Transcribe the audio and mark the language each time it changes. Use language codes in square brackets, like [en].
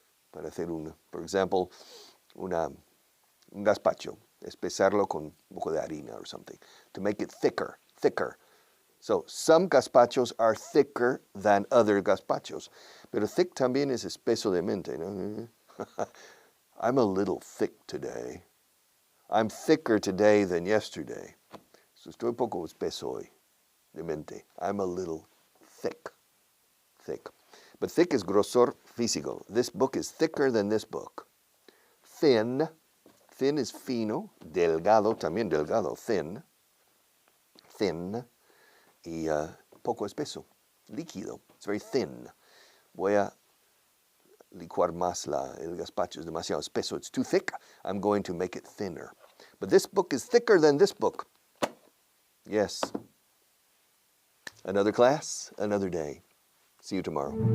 [es] Para hacer por ejemplo, un gazpacho. Espesarlo con un poco de harina [en] or something. To make it thicker. So, some gazpachos are thicker than other gazpachos. [es] Pero thick también es espeso de mente, ¿no? [en] I'm a little thick today. I'm thicker today than yesterday. [es] So estoy un poco espeso hoy de mente. [en] I'm a little thick. But thick is [es] grosor físico. [en] This book is thicker than this book. Thin is fino. [es] Delgado, también delgado. [en] Thin. [es] Y poco espeso. Líquido. [en] It's very thin. [es] Voy a licuar más el gazpacho. Es demasiado espeso. [en] It's too thick. I'm going to make it thinner. But this book is thicker than this book. Yes. Another class, another day. See you tomorrow.